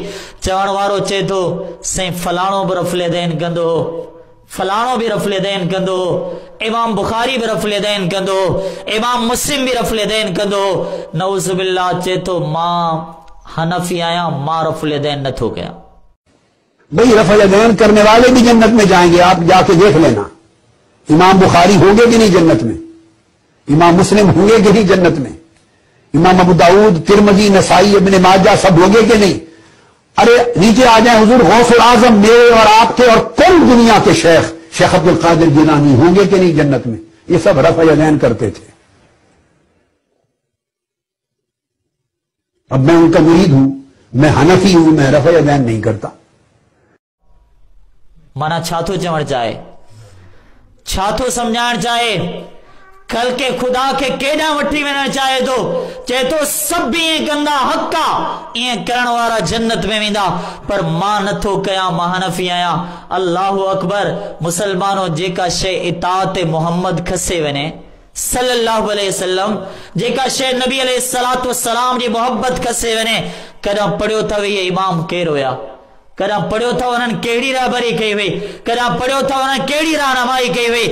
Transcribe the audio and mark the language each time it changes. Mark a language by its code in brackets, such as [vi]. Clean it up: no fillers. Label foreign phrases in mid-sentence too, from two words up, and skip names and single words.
[sd] चवण वारो चए थो साईं फलाणो बि रफ़्ल कंदो हो, फलाणो भी रफ़्ल कंदो हो, इमाम बुखारी भी रफ़्ल कंदो हो, इमाम मुस्लिम भी रफ़्ल कंदो हो। [ar] نعوذ بالله [sd] चए थो मां हनफी आया मां रफ़्ल नथो कयां। [ur] بھائی رفع کرنے والے بھی جنت میں جائیں گے، آپ جا کے دیکھ لینا. امام بخاری ہوں گے کہ نہیں جنت میں، امام مسلم ہوں گے کہ نہیں جنت میں، امام ابو داؤد ترمذی نسائی ابن ماجہ سب ہوں گے کہ نہیں. ارے نیچے آ جائے حضور غوث الاعظم میرے اور آپ کے اور کل دنیا کے شیخ عبدالقادر جیلانی ہوں گے کہ نہیں جنت میں. یہ سب رفع کرتے تھے. اب میں ان کا مرید ہوں، میں حنفی ہوں، میں رفع نہیں کرتا. [sd] माना छा थो चवण चाहे, छा थो समझाइण चाहे, कल के खुदा के केॾां वठी वञण चाहे थो। चए थो सभु ईअं कंदा हक़ आहे, ईअं करण वारा जन्नत में वेंदा, पर मां नथो कयां, मां हनफी आहियां। [ar] الله أكبر. [sd] मुसलमानो जेका शइ इताअत मोहम्मद खसे वञे [ar] صلى الله عليه وسلم, [sd] जेका शइ नबी [ar] عليه الصلاة والسلام [sd] जी मोहब्बत खसे वञे, कॾहिं पढ़ियो अथव इहे इमाम केरु हुया, कॾहिं पढ़ियो अथव उन्हनि कहिड़ी रहबरी कई हुई, कॾहिं पढ़ियो अथव उन्हनि कहिड़ी रहनुमाई कई हुई।